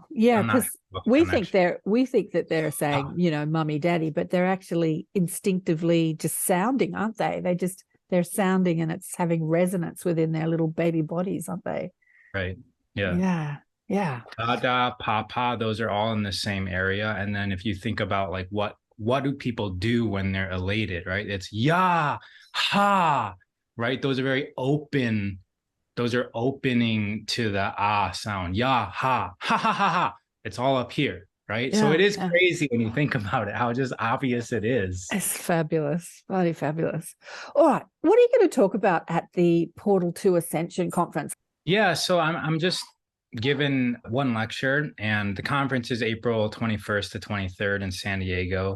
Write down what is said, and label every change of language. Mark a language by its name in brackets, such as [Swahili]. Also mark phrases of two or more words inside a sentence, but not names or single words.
[English] Yeah, because we think that they're saying, you know, mummy, daddy, but they're actually instinctively just sounding, aren't they? They're sounding, and it's having resonance within their little baby bodies, aren't they? Right. Yeah. Yeah. Yeah. Da da, pa pa, those are all in the same area. And then if you think about like what do people do when they're elated, right? It's ya, ha, right? Those are very open. Those are opening to the ah sound. Ya, ha, ha, ha, ha, ha. It's all up here, right? Yeah, so it is crazy when you think about it, how just obvious it is. It's fabulous. Bloody fabulous. All right. What are you going to talk about at the Portal to Ascension conference? Yeah, so I'm just given one lecture, and the conference is April 21st to 23rd in San Diego.